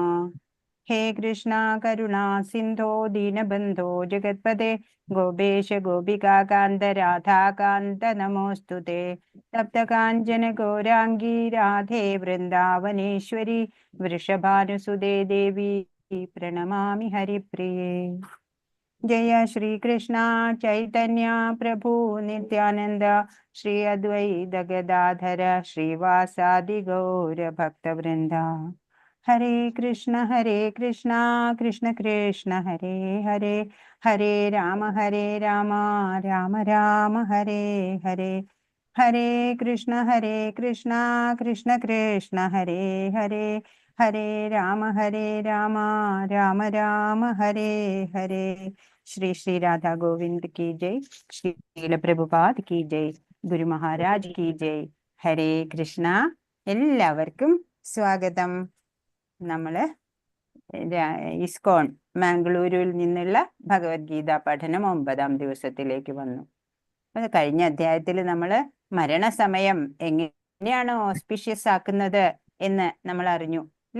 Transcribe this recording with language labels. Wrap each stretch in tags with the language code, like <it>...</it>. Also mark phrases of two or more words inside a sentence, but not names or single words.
<sa>ഹേ കൃഷ്ണ കരുണാ സിന്ധോ ദീനബന്ധോ ജഗത്പദേ ഗോപേശ ഗോപികാകാന്ത രാധാകാന്ത നമോസ്തുതേ. തപ്തകാഞ്ചന ഗൗരാംഗീ രാധേ വൃന്ദാവനേശ്വരി വൃഷഭാനുസുതേ ദേവി പ്രണമാമി ഹരിപ്രിയേ. जय श्री कृष्णा चैतन्य प्रभु नित्यानंद श्री अद्वैत गदाधर श्रीवासादि गौर भक्त वृंदा. हरे कृष्ण कृष्ण कृष्ण हरे हरे, हरे राम राम राम हरे हरे. हरे कृष्ण कृष्ण कृष्ण हरे हरे, हरे राम राम राम हरे हरे.</sa> <hi>श्री श्री राधा गोविंद की जय. श्रील प्रभुपाद की जय. गुरु महाराज की जय.</hi> <ml>ഹരേ കൃഷ്ണ. എല്ലാവർക്കും സ്വാഗതം. നമ്മള് ഇസ്കോൺ മാംഗ്ലൂരിൽ നിന്നുള്ള ഭഗവത്ഗീത പഠനം 9ാം ദിവസത്തിലേക്ക് വന്നു. അത് കഴിഞ്ഞ അധ്യായത്തിൽ നമ്മള് മരണസമയം എങ്ങനെയാണ് ഓസ്പിഷ്യസ് ആക്കുന്നത് എന്ന് നമ്മൾ അറിഞ്ഞു അല്ലെ.</ml>